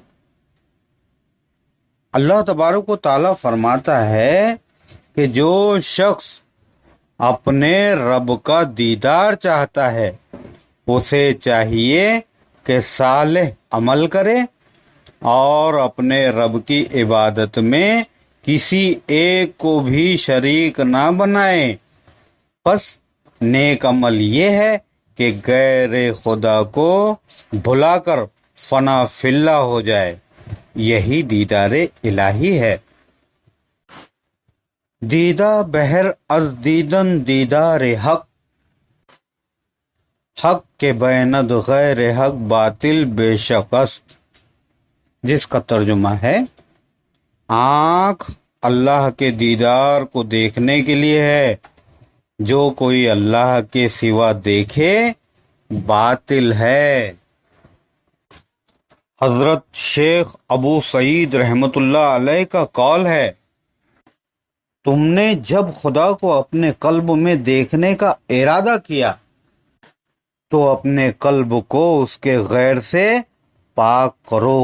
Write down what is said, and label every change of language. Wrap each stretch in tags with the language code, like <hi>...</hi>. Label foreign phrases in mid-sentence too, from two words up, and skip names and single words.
<ur>اللہ تبارک و تعالیٰ فرماتا ہے کہ جو شخص اپنے رب کا دیدار چاہتا ہے اسے چاہیے کہ صالح عمل کرے اور اپنے رب کی عبادت میں کسی ایک کو بھی شریک نہ بنائے۔ پس نیک عمل یہ ہے کہ غیر خدا کو بھلا کر فنا فی اللہ ہو جائے، یہی دیدار الہی ہے۔</ur> <fa>دیدہ بہر از دیدن دیدار حق، حق کے بیند غیر حق باطل بے شک است،</fa> <ur>جس کا ترجمہ ہے آنکھ اللہ کے دیدار کو دیکھنے کے لیے ہے، جو کوئی اللہ کے سوا دیکھے باطل ہے۔ حضرت شیخ ابو سعید رحمۃ اللہ علیہ کا قول ہے تم نے جب خدا کو اپنے قلب میں دیکھنے کا ارادہ کیا تو اپنے قلب کو اس کے غیر سے پاک کرو۔</ur>